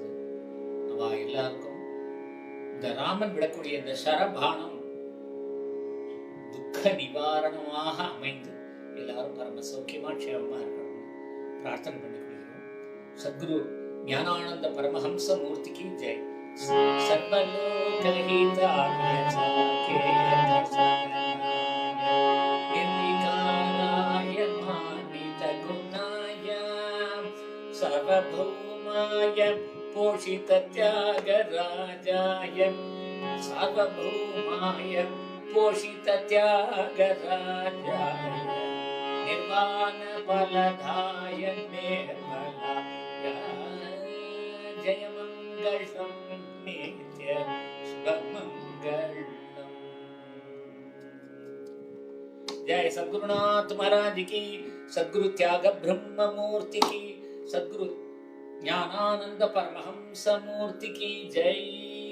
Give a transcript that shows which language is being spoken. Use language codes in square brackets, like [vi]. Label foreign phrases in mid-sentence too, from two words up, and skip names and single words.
[ta] அவ எல்லாருக்கும் இந்த ராமன் விடக்கூடிய இந்த சரபானம் துக்க நிவாரணமாக அமைந்து எல்லாரும் பரம சௌக்கியமா க்ஷேமமா இருக்கணும் பிரார்த்தனை பண்ணிக்கொள்கிறோம். சத்குரு ஞானானந்த பரமஹம்ச மூர்த்திக்கு ஜெய். [sa] सर्वलोक हिताय निर्विकाराय मानित गुणाय सर्वभौमाय पोषित त्यागराजाय सर्वभौमाय पोषित त्यागराजाय निर्वाण फलदाय निर्मलाय जय मंगलम नित्य शुभमंगलम. [hi] जय सद्गुरुनाथ महाराज की, सद्गुरु त्याग ब्रह्म मूर्ति की, सद्गुरु ज्ञानानंद परमहंस मूर्ति की जय.